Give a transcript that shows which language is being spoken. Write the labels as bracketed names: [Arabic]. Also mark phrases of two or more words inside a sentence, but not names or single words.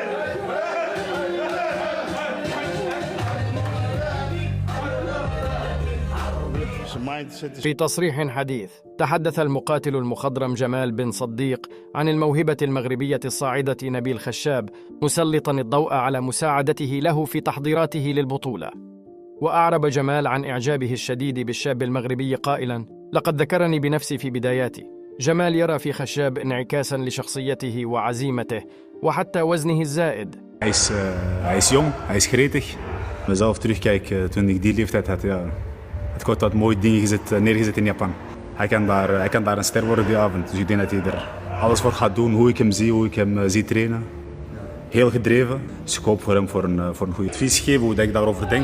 [Arabic] في تصريح حديث تحدث المقاتل المخضرم جمال بن صديق عن الموهبة المغربية الصاعدة نبيل خشاب، مسلطا الضوء على مساعدته له في تحضيراته للبطولة. وأعرب جمال عن إعجابه الشديد بالشاب المغربي قائلا: لقد ذكرني بنفسي في بداياتي. جمال يرى في خشاب انعكاسا لشخصيته وعزيمته وحتى وزنه الزائد. [Dutch] Hij is jong, hij is gretig. Mezelf terugkijk toen ik die leeftijd had, ja, het God had mooie dingen neergezet in Japan. Hij kan daar een ster worden die avond. Dus ik denk dat hij er alles voor gaat doen, hoe ik hem zie trainen. Heel gedreven, dus ik hoop voor hem voor een goede advies geven hoe ik daarover denk.